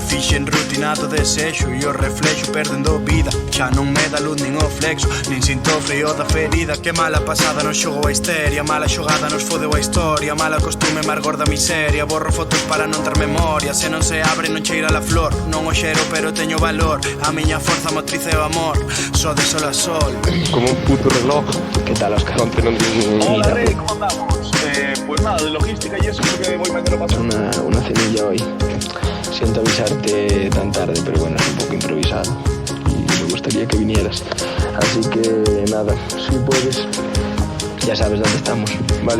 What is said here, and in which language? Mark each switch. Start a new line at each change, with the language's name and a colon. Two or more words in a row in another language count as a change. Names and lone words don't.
Galician: Fixen rutinado desexo e o reflexo perdendo vida. Xa non me dá luz nin o flexo, nin sinto o frío da ferida. Que mala pasada nos xogou a histeria, mala xogada nos fodeu a historia. Mala costume, amargor da miseria. Borro fotos para non ter memoria. Se non se abre non cheira la flor. Non o xero pero teño valor. A miña forza motriz é o amor. Só de sol a sol. Como un puto reloj.
Spanish: ¿Qué tal, Oscar?
Galician: Non ten
Spanish: Hola, Rey, ¿cómo andamos? Pues nada, de logística y eso porque voy mañana a pasar. Una cenilla hoy. Siento avisarte tan tarde, pero bueno, es un poco improvisado. Y me gustaría que vinieras. Así que nada, si puedes, ya sabes dónde estamos, ¿vale?